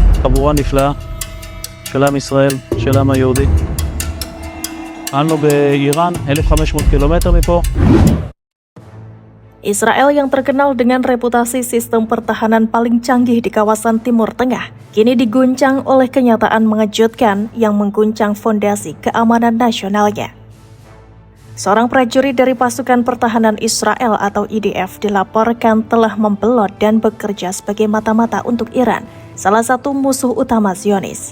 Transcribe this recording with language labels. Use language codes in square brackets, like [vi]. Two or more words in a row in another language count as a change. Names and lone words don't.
[he] חבורה נפלאה של עם ישראל, של העם היהודי. פעלנו באיראן, 1,500 קילומטר מפה. [id] Israel yang terkenal dengan reputasi sistem pertahanan paling canggih di kawasan Timur Tengah, kini diguncang oleh kenyataan mengejutkan yang mengguncang fondasi keamanan nasionalnya. Seorang prajurit dari pasukan pertahanan Israel atau IDF dilaporkan telah membelot dan bekerja sebagai mata-mata untuk Iran, salah satu musuh utama Zionis.